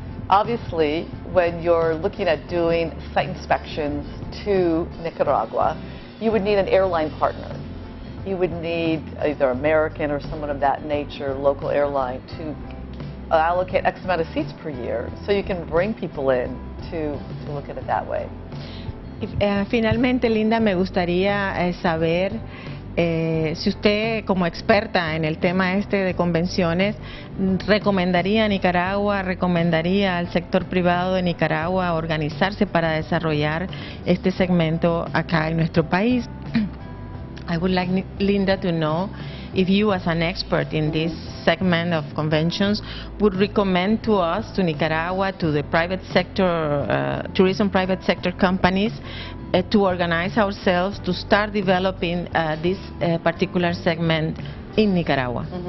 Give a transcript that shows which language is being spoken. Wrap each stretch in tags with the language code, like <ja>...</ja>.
<en>Obviously, when you're looking at doing site inspections to Nicaragua, you would need an airline partner. You would need either American or someone of that nature, local airline, to allocate X amount of seats per year so you can bring people in to look at it that way.</en> <es>Finalmente, Linda, me gustaría saber si usted, como experta en el tema de convenciones, recomendaría a Nicaragua, recomendaría al sector privado de Nicaragua organizarse para desarrollar este segmento acá en nuestro país.</es> <en>I would like Linda to know if you, as an expert in this segment of conventions, would recommend to us, to Nicaragua, to the private sector, tourism private sector companies, to organize ourselves to start developing this particular segment in Nicaragua.</en>